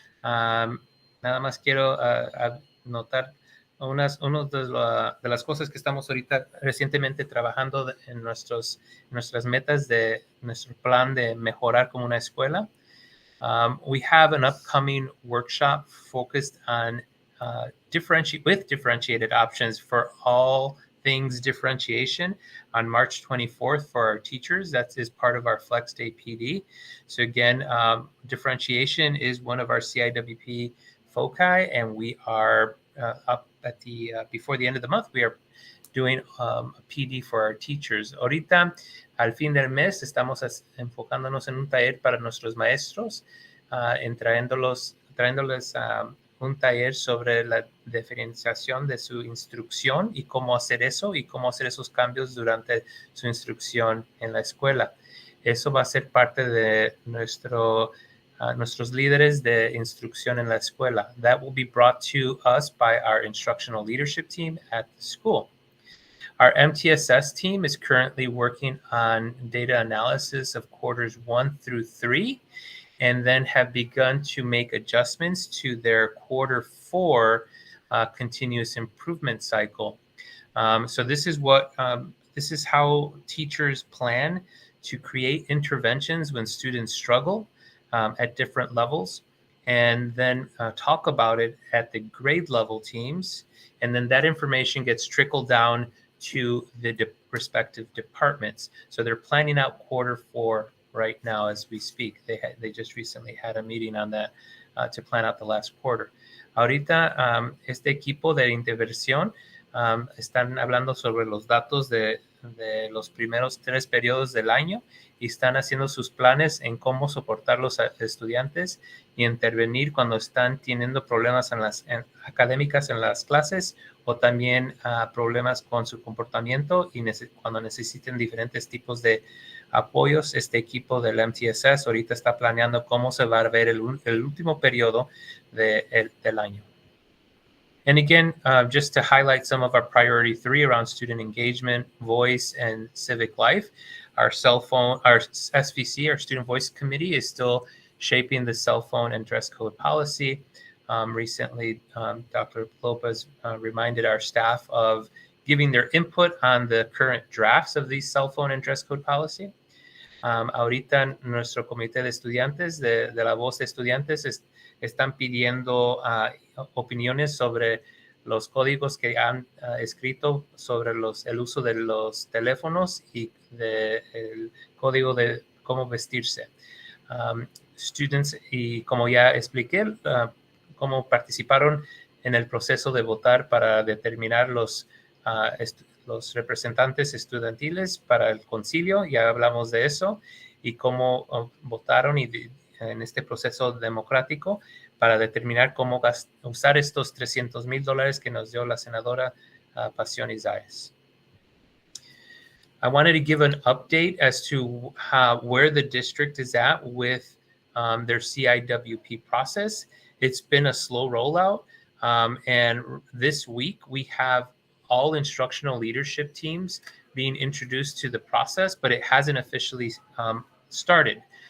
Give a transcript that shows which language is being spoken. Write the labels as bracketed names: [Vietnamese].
[Spanish] Nada más quiero notar una de las cosas que estamos ahorita recientemente trabajando en nuestras metas de nuestro plan de mejorar como una escuela. [English] We have an upcoming workshop focused on differentiated options for all things differentiation on March 24th for our teachers. That is part of our Flex Day PD. So again, differentiation is one of our CIWP foci, and we are up at the before the end of the month, we are doing a PD for our teachers. [Spanish] Ahorita, al fin del mes, estamos enfocándonos en un taller para nuestros maestros, trayéndoles un taller sobre la diferenciación de su instrucción y cómo hacer eso y cómo hacer esos cambios durante su instrucción en la escuela. Eso va a ser parte de nuestros líderes de instrucción en la escuela. [English] That will be brought to us by our instructional leadership team at the school. Our MTSS team is currently working on data analysis of quarters 1 through 3, and then have begun to make adjustments to their quarter 4 continuous improvement cycle. So this is how teachers plan to create interventions when students struggle at different levels, and then talk about it at the grade level teams, and then that information gets trickled down to the respective departments. So they're planning out quarter 4 right now as we speak. They just recently had a meeting on that to plan out the last quarter. [Spanish] Ahorita este equipo de intervención están hablando sobre los datos de los primeros 3 periodos del año y están haciendo sus planes en cómo soportar los estudiantes y intervenir cuando están teniendo problemas académicas en las clases, o también problemas con su comportamiento y cuando necesiten diferentes tipos de apoyos. Este equipo del MTSS ahorita está planeando cómo se va a ver el último periodo del año. [English] And again, just to highlight some of our priority 3 around student engagement, voice, and civic life, our FCCA, our Student Voice Committee, is still shaping the cell phone and dress code policy. Recently, Dr. Lopez reminded our staff of giving their input on the current drafts of these cell phone and dress code policy. [Spanish] Ahorita nuestro comité de estudiantes, de la voz de estudiantes, están pidiendo opiniones sobre los códigos que han escrito sobre el uso de los teléfonos y el código de cómo vestirse. [English] Students, [Spanish] y como ya expliqué, cómo participaron en el proceso de votar para determinar los representantes estudiantiles para el concilio, ya hablamos de eso, y cómo votaron en este proceso democrático para determinar cómo usar estos $300,000 que nos dio la senadora Pasión Isaías. [English] I wanted to give an update as to where the district is at with their CIWP process. It's been a slow rollout, and this week we have all instructional leadership teams being introduced to the process, but it hasn't officially started.